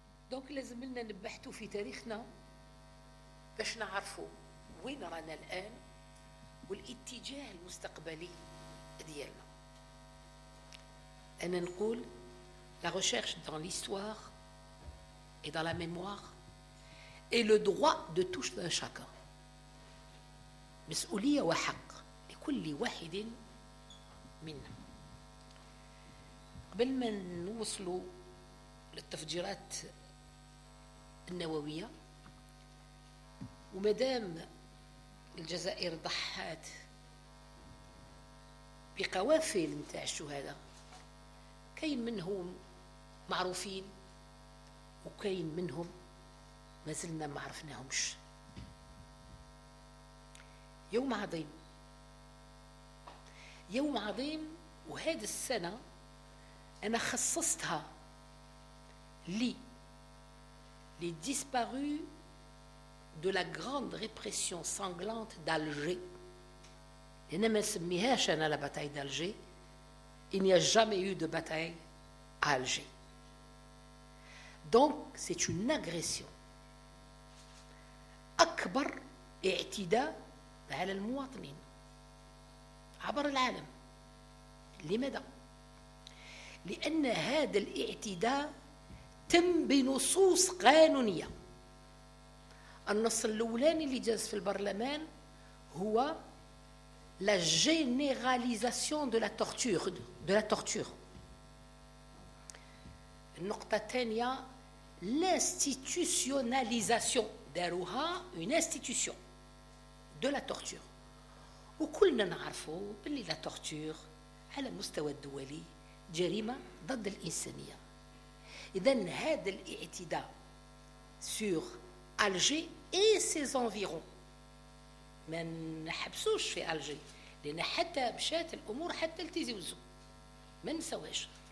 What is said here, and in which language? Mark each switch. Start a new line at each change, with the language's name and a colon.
Arabic: دونك لازم لنا نبحثوا في تاريخنا باش نعرفوا وين رانا الآن والاتجاه المستقبلي ديالنا. أنا نقول
French: la recherche dans l'histoire et dans la mémoire est le droit de tout un chacun.
Arabic: مسؤولية وحق لكل واحد منا. قبل ما نوصلوا للتفجيرات النووية، ومدام الجزائر ضحت بقوافل نتاع الشهداء، كاين منهم معروفين وكاين منهم ما زلنا ما عرفناهمش. يوم عظيم، يوم عظيم، وهذه السنة أنا خصصتها
French: les disparus de la grande répression sanglante d'Alger.
Arabic: لأن ما نسميهاش أنا
French: la bataille d'Alger. Il n'y a jamais eu de bataille à Alger. Donc c'est une agression.
Arabic: أكبر اعتداء على المواطنين عبر العالم. لماذا؟ لأن هذا الاعتداء تم بنصوص قانونية. النص الأولاني اللي جاز في البرلمان هو
French: la généralisation de la torture.
Arabic: النقطة الثانية
French: l'institutionnalisation،
Arabic: داروها
French: une institution de la torture.
Arabic: وكلنا نعرفوا باللي لا torture على المستوى الدولي جريمة ضد الإنسانية. إذن هذا الاعتداء
French: sur Alger et ses environs
Arabic: ما نحبسوش في ألجي، لأن حتى مشات الأمور حتى لتيزي ما نسواش.